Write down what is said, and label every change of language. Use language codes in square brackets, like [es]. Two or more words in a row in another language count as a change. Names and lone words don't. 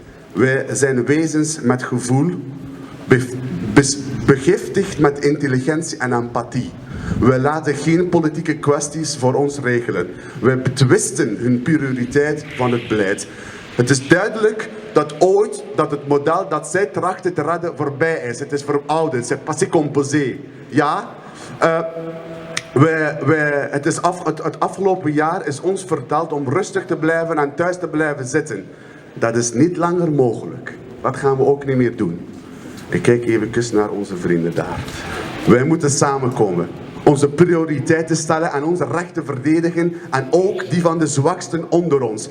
[nl] Wij zijn wezens met gevoel, begiftigd met intelligentie en empathie. Wij laten geen politieke kwesties voor ons regelen. Wij betwisten hun prioriteit van het beleid. Het is duidelijk dat het model dat zij trachten te redden voorbij is. Het is verouderd, [fr] c'est passé composé. [nl] Ja, het afgelopen jaar is ons verteld om rustig te blijven en thuis te blijven zitten. Dat is niet langer mogelijk. Dat gaan we ook niet meer doen. Ik kijk even naar onze vrienden daar. Wij moeten samenkomen, onze prioriteiten stellen en onze rechten verdedigen en ook die van de zwaksten onder ons.